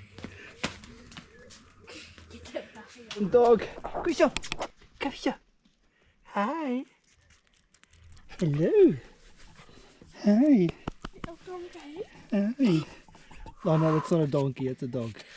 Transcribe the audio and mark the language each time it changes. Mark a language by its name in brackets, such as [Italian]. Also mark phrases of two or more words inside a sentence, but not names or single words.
[English] Dog. [Dutch] Kom zo. Kom zo. [English] Hi. Hello. Hi. Hi. Lana, it's not a donkey, it's a dog.